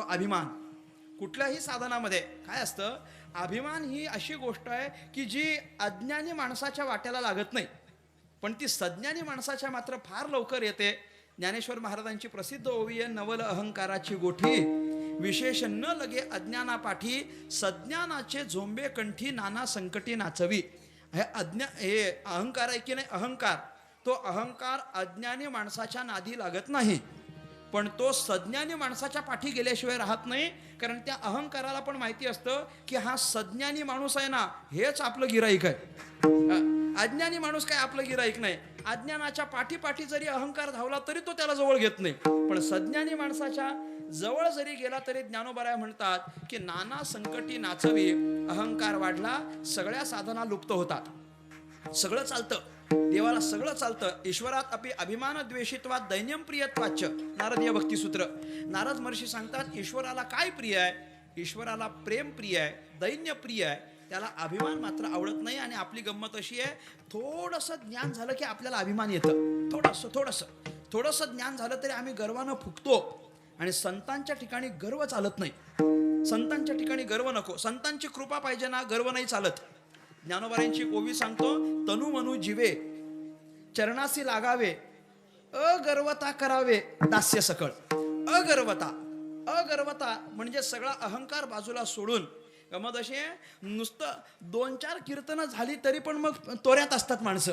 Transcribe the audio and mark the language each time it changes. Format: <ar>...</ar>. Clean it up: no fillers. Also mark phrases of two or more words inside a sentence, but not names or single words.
<mr>अभिमान कुठल्याही साधनामध्ये काय असतं, अभिमान ही अशी गोष्ट आहे की जी अज्ञानी माणसाच्या वाट्याला लागत नाही, पण ती सज्ञानी माणसाच्या मात्र फार लवकर येते. ज्ञानेश्वर महाराजांची प्रसिद्ध ओवी आहे, नवल अहंकाराची गोठी विशेष न लगे अज्ञानापाठी, सज्ञानाचे झोंबे कंठी नाना संकटी नाचवी. हे अहंकार आहे की नाही, अहंकार, तो अहंकार अज्ञानी माणसाच्या नादी लागत नाही. पण तो सज्ञानी माणसाच्या पाठी गेल्याशिवाय राहत नाही. कारण त्या अहंकाराला पण माहिती असतं की हा सज्ञानी माणूस आहे ना, हेच आपलं गिराईक आहे. अज्ञानी माणूस काय आपलं गिराईक नाही. अज्ञानाच्या पाठी जरी अहंकार धावला तरी तो त्याला जवळ घेत नाही. पण सज्ञानी माणसाच्या जवळ जरी गेला तरी ज्ञानोबराय म्हणतात की नाना संकटी नाचवी, अहंकार वाढला, सगळ्या साधना लुप्त होतात. सगळं चालतं, देवाला सगळं चालतं.</mr> <sa>ईश्वरात अपि अभिमान द्वेषित्वात दैन्यम प्रियत्वाच, नारदीय भक्तिसूत्र.</sa> <mr>नारद महर्षी सांगतात ईश्वराला काय प्रिय आहे? ईश्वराला प्रेम प्रिय आहे, दैन्य प्रिय आहे, त्याला अभिमान मात्र आवडत नाही. आणि आपली गंमत अशी आहे, थोडंसं ज्ञान झालं की आपल्याला अभिमान येतं. थोडंसं ज्ञान झालं तरी आम्ही गर्वानं फुगतो. आणि संतांच्या ठिकाणी गर्व चालत नाही. संतांच्या ठिकाणी गर्व नको. संतांची कृपा पाहिजे ना, गर्व नाही चालत. ज्ञानोबारांची ओवी सांगतो, तनु मनु जीवे चरणासी लागावे, अगर्वता करावे दास्य सकळ. अगर्वता म्हणजे सगळा अहंकार बाजूला सोडून. गमत अशी आहे, नुसतं 2-4 कीर्तनं झाली तरी पण मग तोऱ्यात असतात माणसं.</mr>